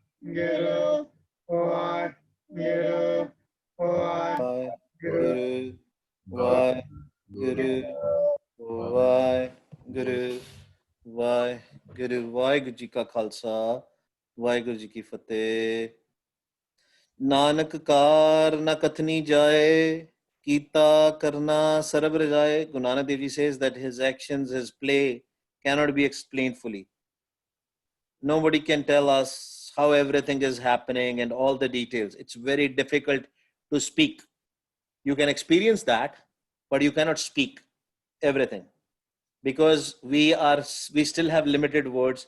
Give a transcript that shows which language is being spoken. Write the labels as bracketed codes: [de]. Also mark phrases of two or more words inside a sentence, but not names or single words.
[pa] Guru, Var, Guru, Var, Guru, Vai, Guru, Vai, Guru, Vai, Guru, ਵਾਹਿਗੁਰੂ ਜੀ ਕਾ ਖਾਲਸਾ, ਵਾਹਿਗੁਰੂ ਜੀ ਕੀ ਫਤਿਹ। ਨਾਨਕ ਕਾਰ ਨਾ ਕਥਨੀ ਜਾਏ, ਕੀਤਾ ਕਰਨਾ ਸਰਬ ਰਜਾਏ. [en] Guru Nanak Dev Ji says that his actions, his play cannot be explained fully. Nobody can tell us how everything is happening and all the details. It's very difficult to speak. You can experience that, but you cannot speak everything because we still have limited words.